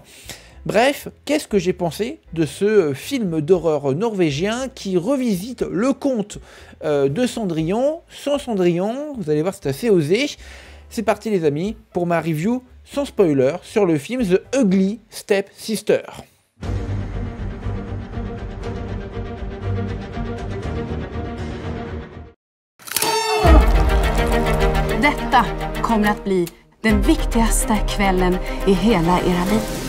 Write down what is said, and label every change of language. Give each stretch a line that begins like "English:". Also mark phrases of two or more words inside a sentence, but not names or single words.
French: Bref, qu'est-ce que j'ai pensé de ce film d'horreur norvégien qui revisite le conte de Cendrillon sans Cendrillon? Vous allez voir, c'est assez osé. C'est parti les amis pour ma review sans spoiler sur le film The Ugly Stepsister.
Swedish: Detta kommer att bli den viktigaste kvällen i hela era liv.